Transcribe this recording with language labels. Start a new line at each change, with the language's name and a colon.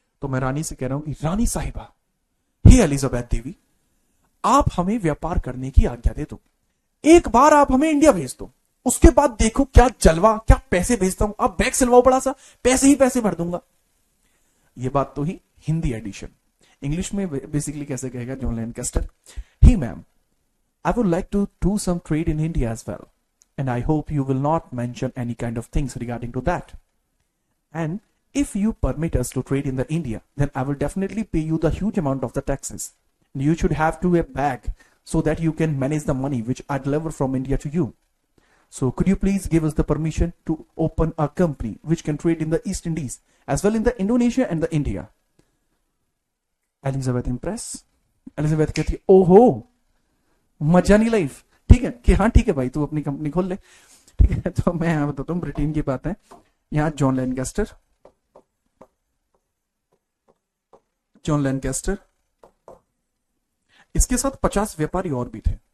Hindi: तो मैं रानी से कह रहा हूं कि रानी साहिबा, हे एलिजाबेथ देवी, आप हमें व्यापार करने की आज्ञा दे दो। एक बार आप हमें इंडिया भेज दो, उसके बाद देखो क्या जलवा, क्या पैसे भेजता हूं। आप बैग सिलवाओ बड़ा सा, पैसे ही पैसे भर दूंगा। ये बात तो ही हिंदी एडिशन। इंग्लिश में बेसिकली कैसे कहेगा John Lancaster?
English: Hi ma'am, I would like to do some trade in India as well, and I hope you will not mention any kind of things regarding to that. And if you permit us to trade in the India, then I will definitely pay you the huge amount of the taxes. And you should have to a bag so that you can manage the money which I deliver from India to you. So could you please give us the permission to open a company which can trade in the East Indies as well in the Indonesia and the India? Elizabeth impress?
Hindi: Elizabeth कहती है, ओहो मजा नहीं life. ठीक है कि हाँ ठीक है भाई, तू अपनी कंपनी खोल ले। ठीक है, तो मैं यहां बताता हूँ ब्रिटेन की बात है। यहां जॉन लैंकास्टर, जॉन लैंकास्टर, इसके साथ 50 व्यापारी और भी थे।